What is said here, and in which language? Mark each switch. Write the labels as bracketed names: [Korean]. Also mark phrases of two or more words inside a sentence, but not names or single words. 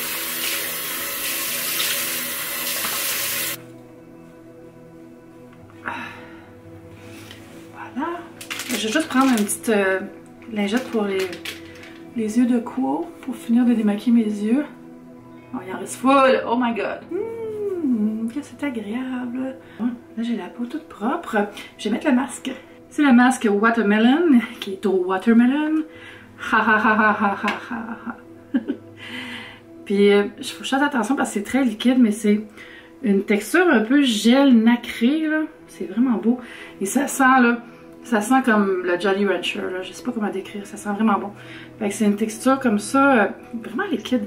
[French] Voilà. Je vais juste prendre une petite lingette pour les yeux de Quo pour finir de démaquiller mes yeux. Oh, il en reste full. [English] Oh my god. [French] Que c'est agréable. Là, j'ai la peau toute propre. Je vais mettre le masque. C'est le masque Watermelon, qui est au watermelon. Ha ha ha ha ha ha ha. Puis, je fais attention parce que c'est très liquide, mais c'est une texture un peu gel nacré, là. C'est vraiment beau. Et ça sent, là, ça sent comme le Jolly Rancher, là. Je sais pas comment décrire, ça sent vraiment bon. Fait que c'est une texture comme ça, vraiment liquide.